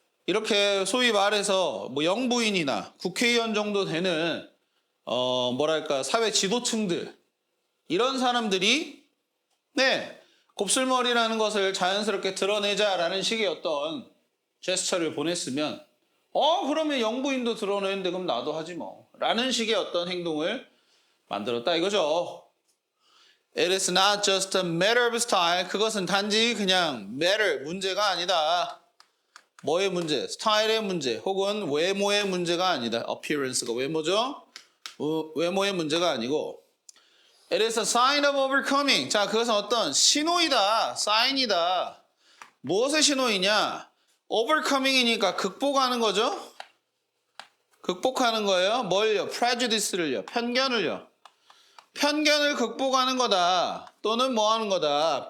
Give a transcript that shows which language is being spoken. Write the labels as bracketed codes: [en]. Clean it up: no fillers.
[ko] 이렇게 소위 말해서 뭐 영부인이나 국회의원 정도 되는 뭐랄까 사회 지도층들 이런 사람들이 곱슬머리라는 것을 자연스럽게 드러내자라는 식의 어떤 제스처를 보냈으면 그러면 영부인도 드러내는데 그럼 나도 하지 뭐 라는 식의 어떤 행동을 만들었다 이거죠. [en] It is not just a matter of style. [ko] 그것은 단지 그냥 matter, 문제가 아니다. 뭐의 문제? 스타일의 문제 혹은 외모의 문제가 아니다. appearance가 외모죠? 외모의 문제가 아니고 [en] It is a sign of overcoming. [ko] 자, 그것은 어떤 신호이다. 사인이다. 무엇의 신호이냐? overcoming이니까 극복하는 거죠. 극복하는 거예요. 뭘요? prejudice를요. 편견을요. 편견을 극복하는 거다. 또는 뭐 하는 거다.